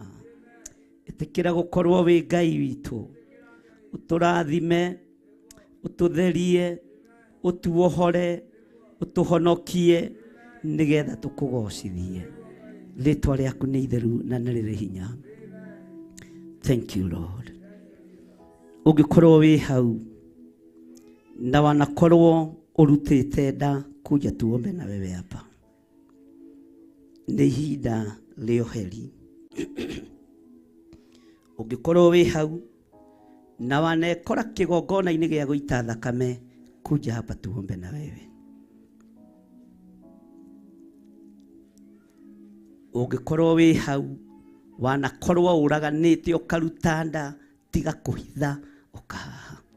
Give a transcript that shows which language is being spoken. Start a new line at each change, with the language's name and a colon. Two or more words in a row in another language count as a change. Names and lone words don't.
Kikuyu: Ĩtĩkĩra gũkorwo wĩ Ngai witũ, ũtũrathime, ũtũtherie, ũtuohore, ũtũhonokie, nĩgetha tũkũgocithie. Rĩtwa rĩaku nĩ itheru na nĩ rĩrĩ hinya.
English: Thank you, Lord.
Kikuyu: Ũngĩkorwo wĩ hau na wanakorwo ũrutĩte nda,
Swahili: kuja tuombe na wewe hapa.
Kikuyu: Nĩ ihinda rĩa ũheri. Ũngĩkorwo wĩ hau na wanekora kĩgongona-inĩ gĩa gũita thakame,
Swahili: kuja hapa tuombe na wewe.
Kikuyu: Ũngĩkorwo wĩ hau wanakorwo ũraganĩte ũkaruta nda, tiga kũhitha ũkahaha.